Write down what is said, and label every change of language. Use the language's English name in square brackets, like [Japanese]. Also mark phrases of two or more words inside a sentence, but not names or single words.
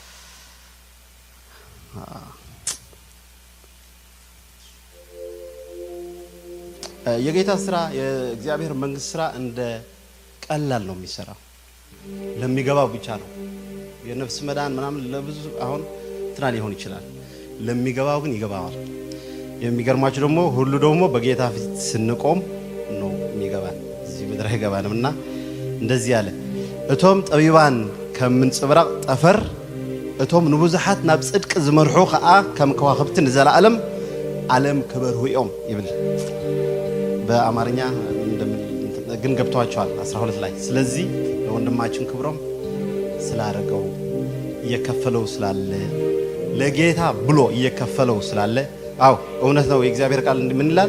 [Amharic] የጌታ ስራ የእግዚአብሔር መንግስት ስራ እንደ ቀላል ነው የሚሰራው። ለሚገባው ብቻ ነው። የነፍስ መዳን ምናምን ለብዙ አሁን እንትና ሊሆን ይችላል። ለሚገባው ግን ይገባዋል። የሚገርማችሁ ደግሞ ሁሉ ደግሞ በጌታ ፊት ስንቆም ነው የሚገባን። እዚህ ምድር አይገባንምና እንደዚህ ያለ [Tigrinya] እቶም ጠቢባን ከምንጽብራቅ ጠፈር እቶም ንብዙሓት ናብ ጽድቅ ዝመርሑ ከዓ ከም ከዋክብት ንዘላለም ዓለም ክበርሁ እዮም ይብል [Amharic] በአማርኛ ግን ገብቷቸዋል 12 ላይ። ስለዚህ ለወንድማችን ክብሮም ስላረገው እየከፈለው ስላለ ለጌታ ብሎ እየከፈለው ስላለ አው እውነት ነው። የእግዚአብሔር ቃል ምን ይላል?